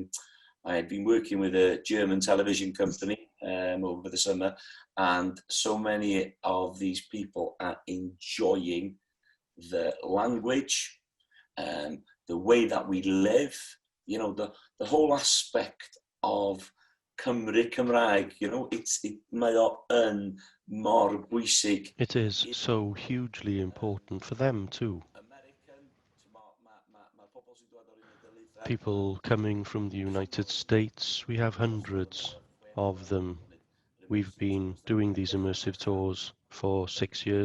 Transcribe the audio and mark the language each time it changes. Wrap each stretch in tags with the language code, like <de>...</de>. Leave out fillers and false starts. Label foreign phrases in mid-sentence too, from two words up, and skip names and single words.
<en>I've been working with a German television company over the summer, and so many of these people are enjoying the language, the way that we live, you know, the whole aspect of Cymru Cymraeg, you know,</en> <cy>mae o yn mor bwysig.</cy> <en>It is so hugely important for them too. People coming from the United States, we have hundreds of them. We've been doing these immersive tours for 6 years.</en>